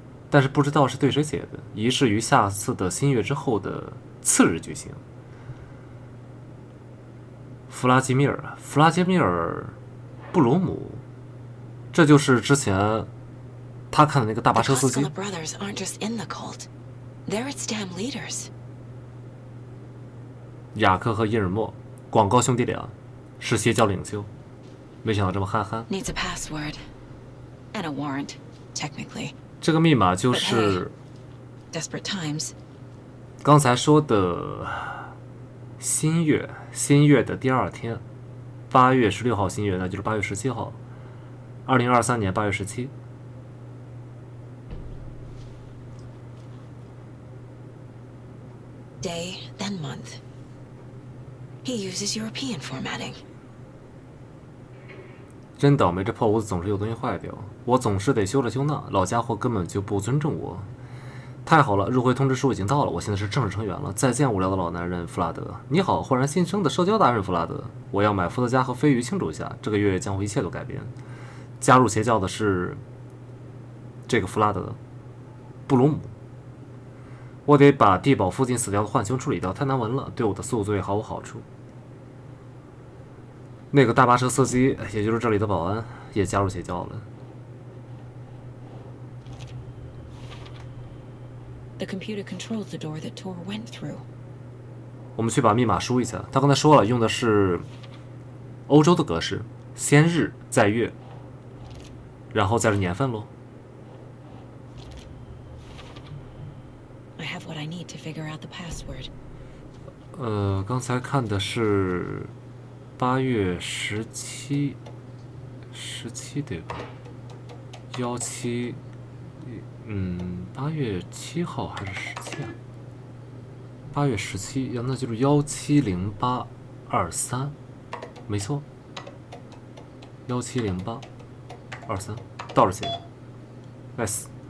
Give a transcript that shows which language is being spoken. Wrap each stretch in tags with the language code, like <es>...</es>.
<zh>但是不知道是对谁写的，仪式于下次的新月之后的次日举行。弗拉基米尔·布鲁姆，这就是之前他看的那个大巴车司机。</zh> <en>The brothers aren't just in the cult. They're its damn leaders.</en> <zh>雅克和伊尔默，广告兄弟俩，是邪教领袖。没想到这么憨憨。</zh> <en>Needs a password. And a warrant, technically.</en> <zh>这个密码就是</zh> <en>Desperate times.</en> <zh>刚才说的新月的第二天，8月16号新月，那就是8月17号，2023年8月17。</zh> <en>Day, then month. He uses European formatting.</en> <zh>真倒霉，这破屋子总是有东西坏掉，我总是得修这修那，老家伙根本就不尊重我。太好了，入会通知书已经到了，我现在是正式成员了。再见，无聊的老男人弗拉德。你好，焕然新生的社交达人弗拉德。我要买伏特加和鲱鱼庆祝一下，这个月将会一切都改变。加入邪教的是这个弗拉德·布鲁姆。我得把地堡附近死掉的浣熊处理掉，太难闻了，对我的宿醉毫无好处。那个大巴车司机，也就是这里的保安，也加入邪教了。</zh> <en>The computer controls the door that Tor went through.</en> <zh>我们去把密码输一下。他刚才说了，用的是欧洲的格式，先日再月，然后再是年份喽。</zh> <en>I have what I need to figure out the password.</en> <zh>刚才看的是8月17对吧？17，8月7号还是17啊？8月17，呀，那就是170823，没错，170823，倒着写 ，nice。</zh>